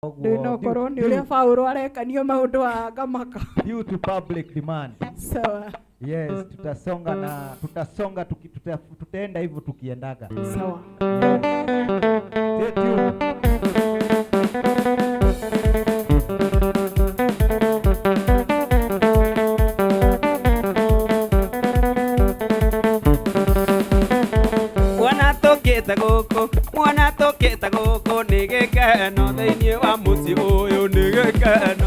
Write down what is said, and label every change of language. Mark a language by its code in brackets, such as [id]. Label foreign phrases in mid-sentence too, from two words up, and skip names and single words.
[ki] Ndino korwo ni uria Paulo arekanio maundu wa ngamaka. [en] Due to public demand. [sw] Sawa. Yes, tutaenda hivyo tukiendaga. Sawa. [en] Stay tuned. [ki] Mwana toketa goko ni gikeno thiini wa muci uyu ni gikeno.